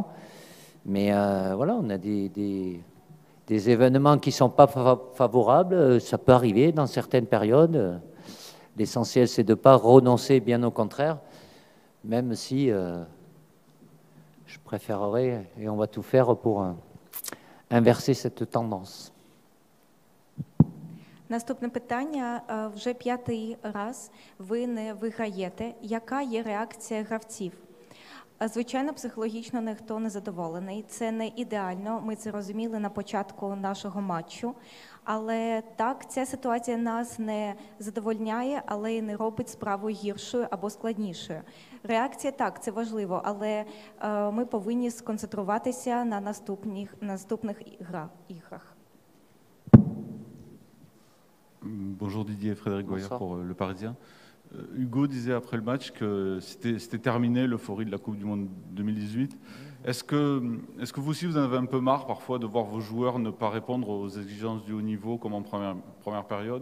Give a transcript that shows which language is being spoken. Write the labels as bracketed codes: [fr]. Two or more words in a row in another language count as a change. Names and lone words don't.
[fr] Mais voilà, on a des événements qui ne sont pas favorables. Ça peut arriver dans certaines périodes. L'essentiel, c'est de ne pas renoncer, bien au contraire. Même si je préférerais, et on va tout faire pour inverser cette tendance. [uk] Наступне питання. Вже 5-й раз ви не виграєте. Яка є реакція гравців? Звичайно, психологічно ніхто не задоволений. Це не ідеально, ми це розуміли на початку нашого матчу. Але так, ця ситуація нас не задовольняє, але й не робить справу гіршою або складнішою. Реакція так, це важливо, але ми повинні сконцентруватися на наступних іграх. [fr] Bonjour Didier, Frédéric Goyer pour Le Parisien. Hugo disait après le match que c'était terminé l'euphorie de la Coupe du Monde 2018. Est-ce que vous aussi, vous en avez un peu marre parfois de voir vos joueurs ne pas répondre aux exigences du haut niveau comme en première période?